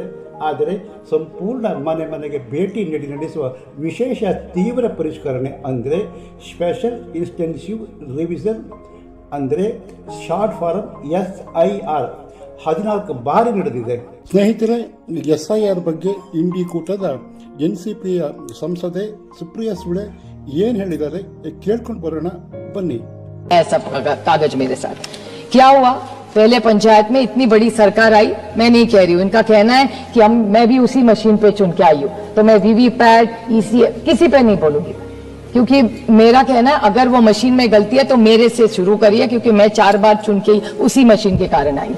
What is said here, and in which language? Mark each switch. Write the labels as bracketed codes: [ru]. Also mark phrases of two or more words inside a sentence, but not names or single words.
[kn] ಆದರೆ ಸಂಪೂರ್ಣ ಮನೆ ಮನೆಗೆ ಭೇಟಿ ನಡೆಸುವ ವಿಶೇಷ ತೀವ್ರ ಪರಿಷ್ಕರಣೆ ಅಂದರೆ [en] special intensive revision, [kn] ಅಂದರೆ [en] short form [kn] SIR 14 ಬಾರಿ ನಡೆದಿದೆ. ಸ್ನೇಹಿತರೆ, SIR ಬಗ್ಗೆ ಇಂಡಿ ಕೂಟದ NCPಯ ಸಂಸದೆ ಸುಪ್ರಿಯಾ ಸುಳೆ ಏನು ಹೇಳಿದ್ದಾರೆ ಕೇಳ್ಕೊಂಡು ಬರೋಣ ಬನ್ನಿ. [hi] है सब कागज मेरे साथ। क्या हुआ, पहले पंचायत में इतनी बड़ी सरकार आई, मैं नहीं कह रही हूँ, इनका कहना है कि मैं भी उसी मशीन पे चुन के आई हूँ, तो मैं वीवीपैट ईसीएम किसी पे नहीं बोलूंगी, क्योंकि मेरा कहना है अगर वो मशीन में गलती है तो मेरे से शुरू करिए, क्योंकि मैं 4 बार चुन के उसी मशीन के कारण आई हूँ।